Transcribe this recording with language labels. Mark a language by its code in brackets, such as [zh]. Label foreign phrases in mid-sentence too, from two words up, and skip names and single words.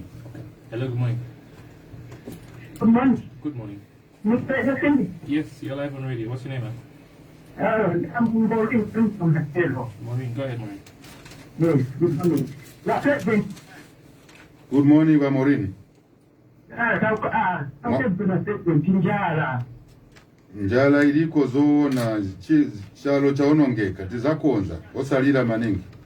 [en] Okay. Hello, good morning. Good morning. Good morning. Mr. Hussein, Yes, you're live on radio. What's your name, man? I'm voting from the table. Maureen, go ahead, Maureen. Yes, good morning. Good morning, Bamorini. [ny] Njala iliko zoona chalo chaonongeka tizakonza osalira maningi.